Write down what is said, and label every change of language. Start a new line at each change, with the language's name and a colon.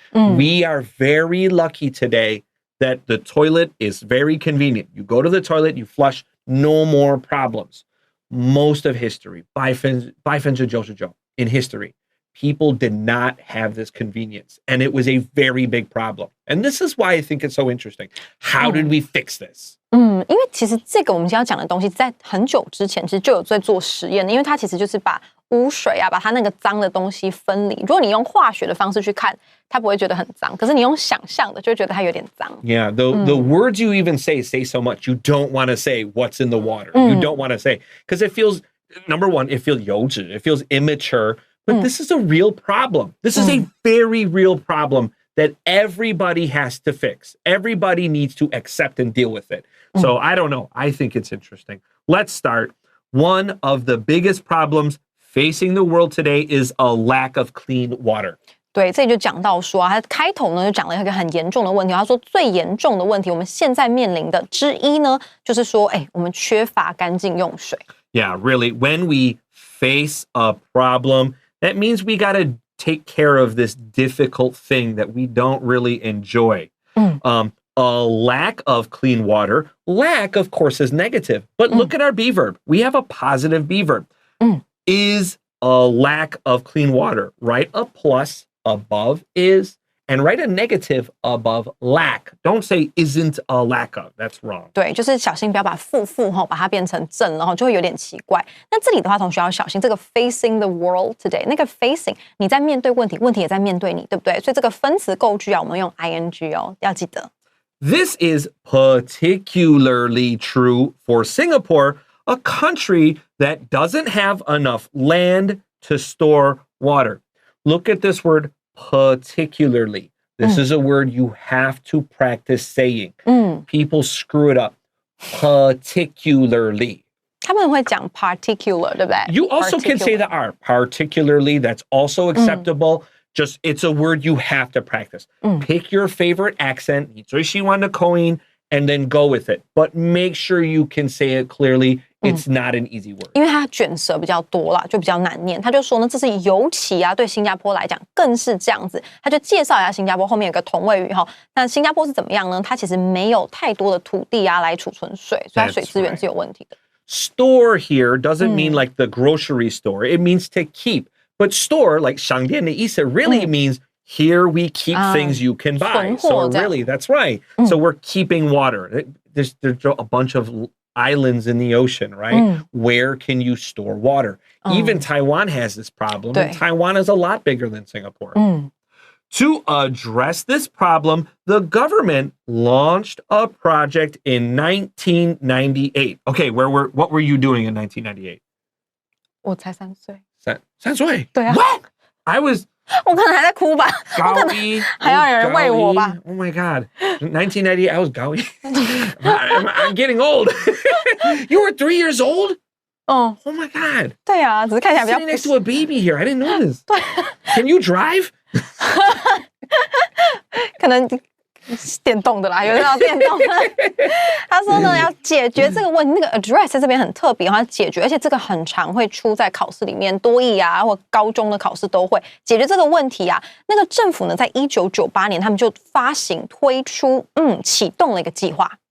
English: We are very lucky today that the toilet is very convenient. You go to the toilet, you flush, no more problems. Most of history, 99%in history, people did not have this convenience. And it was a very big problem. And this is why I think it's so interesting. How did we fix this?
Chinese: 因为其实这个我们今天要讲的东西，在很久之前其实就有在做实验的，因为它其实就是把污水啊，把它那个脏的东西分离。如果你用化学的方式去看，它不会觉得很脏，可是你用想象的就会觉得它有点脏。
English: Yeah, the words you even say so much. You don't want to say what's in the water. You don't want to say, because it feels, number one, it feels
Chinese: 幼稚,
English: it feels immature, but this is a real problem. This is a very real problem that everybody has to fix. Everybody needs to accept and deal with it. So I don't know. I think it's interesting. Let's start. One of the biggest problems facing the world today is a lack of clean water.
Chinese: 对，这里就讲到说他开头呢就讲了一个很严重的问题。他说最严重的问题，我们现在面临的之一呢，就是说，我们缺乏干净用水。
English: Yeah, really. When we face a problem, that means we got to take care of this difficult thing that we don't really enjoy. A lack of clean water. Lack, of course, is negative. But look at our be verb. We have a positive be verb. Is a lack of clean water. Write a plus above is, and write a negative above lack. Don't say isn't a lack of. That's wrong.
Chinese: 对，就是小心不要把负把它变成正，然后就会有点奇怪。那这里的话，同学要小心这个
English: facing the world today。
Chinese: 那个
English: facing，
Chinese: 你在面对问题，问题也在面对你，对不对？所以这个分词构句啊，我们用 ing 哦，要记得。
English: This is particularly true for Singapore, a country that doesn't have enough land to store water. Look at this word particularly. This is a word you have to practice saying. People screw it up. Particularly.
Chinese: 他们会讲
English: particular,
Chinese: 对不对？
English: You also can say the R. Particularly, that's also acceptable. Just, it's a word you have to practice. Pick your favorite accent,
Chinese: 你最喜欢的口音,
English: and then go with it. But make sure you can say it clearly. It's not an easy word.
Chinese: 因为它卷舌比较多啦，就比较难念。他就说呢，这是尤其对新加坡来讲更是这样子。他就介绍一下新加坡，后面有个同位语哈。那新加坡是怎么样呢？它其实没有太多的土地来储存水，所以它水资源是有问题的。
English: Store here doesn't mean like the grocery store. It means to keep. But store, like
Chinese: 商店的意思,
English: really means here we keep things you can buy. So really, that's right. So we're keeping water. There's a bunch of islands in the ocean, right? Where can you store water? Even Taiwan has this problem. And Taiwan is a lot bigger than Singapore. To address this problem, the government launched a project in 1998. Okay, what were you doing in 1998?
Chinese: 我才3岁。 3岁？对啊。
English: What? I was...
Chinese: 我可能还在哭吧。高一。还要有人喂我吧。
English: Oh my God. 1998, I was
Chinese: 高一。
English: I'm getting old. You were 3 years old? Oh my God.
Chinese: 对啊，只是看起来比较...
English: Sitting next to a baby here. I didn't know this.
Chinese: 对。
English: Can you drive?
Chinese: 可能电动的啦，有那种电动的。他说呢，要解决这个问题，那个 address 在这边很特别，它解决，而且这个很常会出在考试里面，多益啊或高中的考试都会解决这个问题啊。那个政府呢，在1998年，他们就发行推出，启动了一个计划。